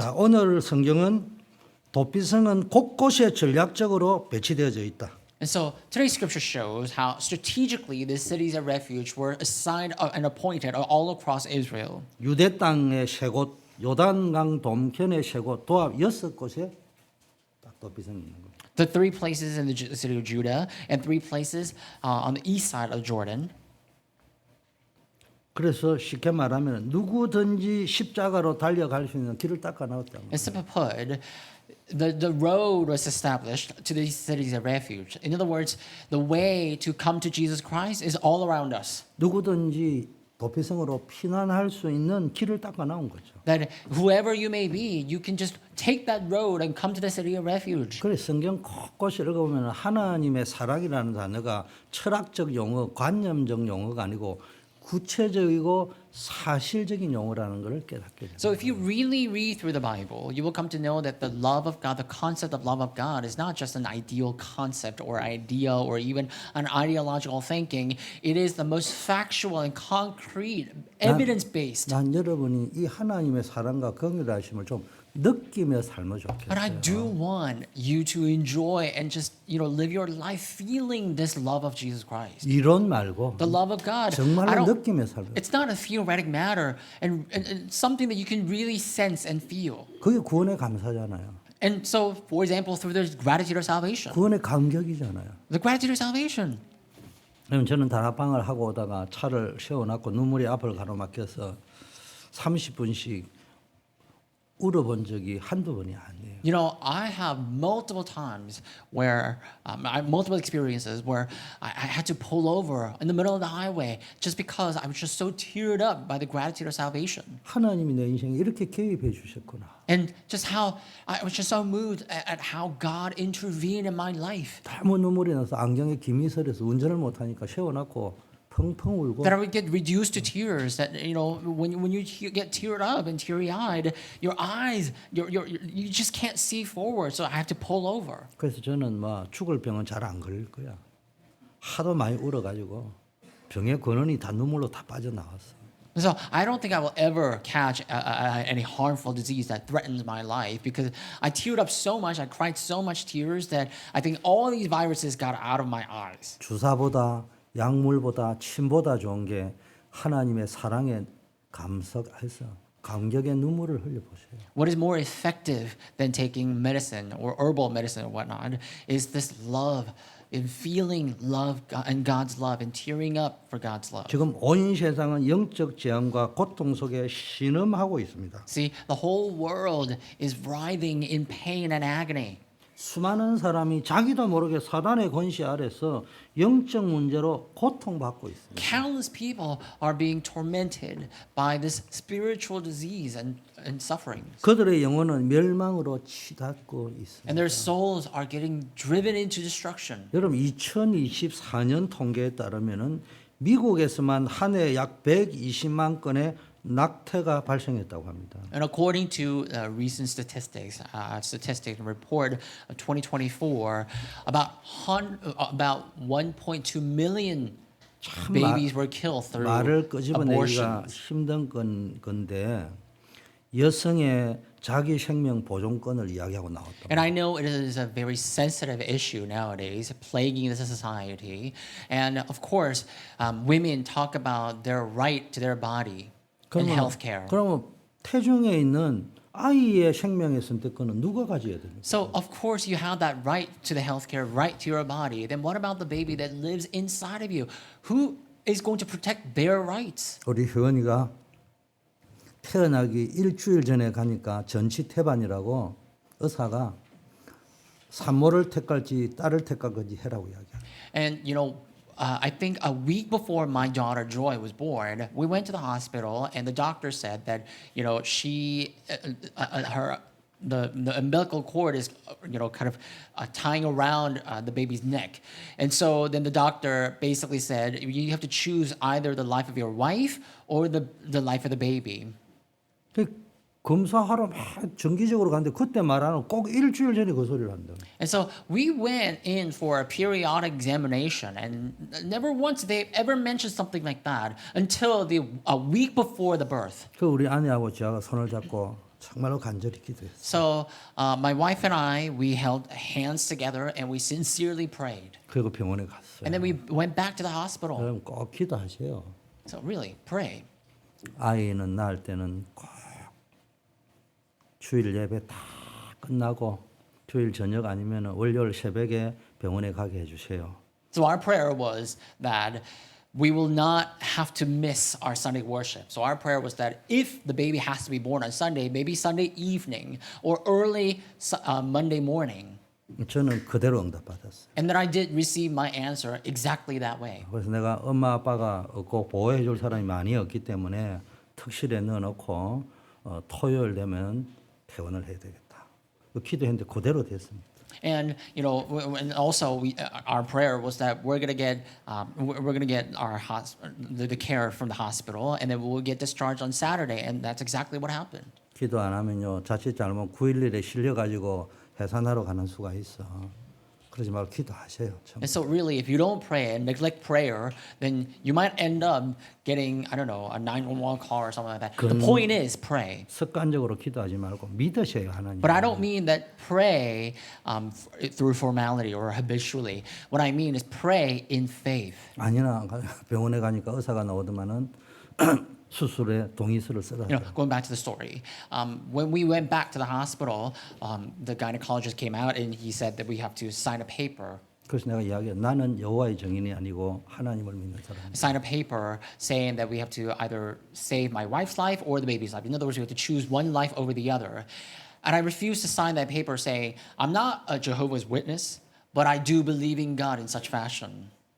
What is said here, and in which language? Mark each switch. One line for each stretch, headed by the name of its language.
Korean: 자, 오늘 성경은 도피성은 곳곳에 전략적으로 배치되어져 있다.
English: And so today's scripture shows how strategically the cities of refuge were assigned and appointed all across Israel.
Korean: 유대 땅의 세 곳, 요단강 동편의 세 곳, 도합 6곳에 딱 도피성이 있는 거예요.
English: The 3 places in the city of Judah and 3 places on the east side of Jordan.
Korean: 그래서 쉽게 말하면 누구든지 십자가로 달려갈 수 있는 길을 닦아 나왔다.
English: And simply put, the road was established to these cities of refuge. In other words, the way to come to Jesus Christ is all around us.
Korean: 누구든지 도피성으로 피난할 수 있는 길을 닦아 나온 거죠.
English: That whoever you may be, you can just take that road and come to the city of refuge.
Korean: 그래서 성경 곳곳이 읽어보면 하나님의 사랑이라는 단어가 철학적 용어, 관념적 용어가 아니고 구체적이고 사실적인 용어라는 것을 깨닫게 됩니다.
English: So if you really read through the Bible, you will come to know that the love of God, the concept of love of God is not just an ideal concept or idea or even an ideological thinking. It is the most factual and concrete, evidence-based.
Korean: 난 여러분이 이 하나님의 사랑과 긍휼하심을 좀 느끼며 살면
English: But I
Korean: 좋겠어요.
English: do want you to enjoy and just, live your life feeling this love of Jesus Christ.
Korean: 이론 말고
English: The love of God. I
Korean: 정말로
English: don't,
Korean: 느끼며 살면.
English: it's not a theoretic matter and something that you can really sense and feel.
Korean: 그게 구원의 감사잖아요.
English: And so, for example, through the gratitude of salvation.
Korean: 구원의 감격이잖아요.
English: The gratitude of salvation.
Korean: 저는 다락방을 하고 오다가 차를 세워놨고 눈물이 앞을 가로막혀서 30분씩 울어본 적이 한두 번이 아니에요.
English: I have multiple times where, multiple experiences where I had to pull over in the middle of the highway just because I was just so teared up by the gratitude of salvation.
Korean: 하나님이 내 인생에 이렇게 개입해 주셨구나.
English: And just how I was just so moved at how God intervened in my life.
Korean: 너무 눈물이 나서 안경에 김이 서려서 운전을 못하니까 세워놨고 펑펑 울고
English: That I would get reduced to tears. That when you get teared up and teary eyed, your eyes, you just can't see forward. So I have to pull over.
Korean: 그래서 저는 죽을 병은 잘 안 걸릴 거야. 하도 많이 울어가지고 병의 근원이 다 눈물로 다 빠져나왔어.
English: So I don't think I will ever catch any harmful disease that threatens my life because I teared up so much, I cried so much tears that I think all these viruses got out of my eyes.
Korean: 주사보다 약물보다 침보다 좋은 게 하나님의 사랑에 감석해서 감격의 눈물을 흘려보세요.
English: What is more effective than taking medicine or herbal medicine or whatnot is this love, in feeling love and God's love and tearing up for God's love.
Korean: 지금 온 세상은 영적 재앙과 고통 속에 신음하고 있습니다.
English: See, the whole world is writhing in pain and agony.
Korean: 수많은 사람이 자기도 모르게 사단의 권세 아래서 영적 문제로 고통받고 있습니다.
English: Countless people are being tormented by this spiritual disease and sufferings.
Korean: 그들의 영혼은 멸망으로 치닫고 있습니다.
English: And their souls are getting driven into destruction.
Korean: 여러분 2024년 통계에 따르면은 미국에서만 한 해 약 120만 건의 낙태가 발생했다고 합니다.
English: And according to recent statistics and report of 2024, about 1.2 million babies were killed through
Korean: 말을 끄집어내기가
English: abortions.
Korean: 힘든 건데 여성의 자기 생명 보존권을 이야기하고 나왔다.
English: And I know it is a very sensitive issue nowadays, plaguing the society. And of course, women talk about their right to their body and health care.
Korean: 그러면 태중에 있는 아이의 생명의 선택권은 누가 가져야 됩니까?
English: So of course you have that right to the health care, right to your body. Then what about the baby that lives inside of you? Who is going to protect their rights?
Korean: 우리 효연이가 태어나기 일주일 전에 가니까 전치태반이라고 의사가 산모를 택할지 딸을 택할지 해라고 이야기해요.
English: And I think a week before my daughter Joy was born, we went to the hospital and the doctor said that she her the umbilical cord is kind of tying around the baby's neck. And so then the doctor basically said you have to choose either the life of your wife or the life of the baby.
Korean: 그 검사하러 막 정기적으로 갔는데 그때 말하는 꼭 일주일 전에 그 소리를 한다.
English: And so we went in for a periodic examination, and never once they ever mentioned something like that until a week before the birth.
Korean: 그 우리 아내하고 제가 손을 잡고 정말로 간절히 기도했어요.
English: So my wife and I, we held hands together and we sincerely prayed.
Korean: 그리고 병원에 갔어요.
English: And then we went back to the hospital.
Korean: 그럼 꼭 기도하세요.
English: So really, pray.
Korean: 아이는 낳을 때는 꼭 주일 예배 다 끝나고 주일 저녁 아니면 월요일 새벽에 병원에 가게 해주세요.
English: So our prayer was that we will not have to miss our Sunday worship. So our prayer was that if the baby has to be born on Sunday, maybe Sunday evening or early Monday morning.
Korean: 저는 그대로 응답받았어요.
English: And then I did receive my answer exactly that way.
Korean: 그래서 내가 엄마 아빠가 없고 보호해 줄 사람이 많이 없기 때문에 특실에 넣어놓고 토요일 되면 퇴원을 해야 되겠다. 기도했는데 그대로 됐습니다.
English: And and also our prayer was that we're gonna get our the care from the hospital, and then we'll get discharged on Saturday, and that's exactly what happened.
Korean: 기도 안 하면요 자칫 잘못 9.11에 실려 가지고 해산하러 가는 수가 있어. 그러지 말고 기도하세요.
English: And so really, if you don't pray and neglect prayer, then you might end up getting, I don't know, a 911 call or something like that. The point is pray.
Korean: 습관적으로 기도하지 말고 믿으세요 하나님.
English: But I don't mean that pray through formality or habitually. What I mean is pray in faith.
Korean: 아니나 병원에 가니까 의사가 나오더만은 수술에 동의서를 쓰라.
English: Going back to the story, when we went back to the hospital, the gynecologist came out and he said that we have to sign a paper.
Korean: 그래서 내가 이야기해 나는 여호와의 증인이 아니고 하나님을 믿는 사람이야.
English: Sign a paper saying that we have to either save my wife's life or the baby's life. In other words, we have to choose one life over the other. And I refused to sign that paper saying, I'm not a Jehovah's Witness, but I do believe in God in such fashion.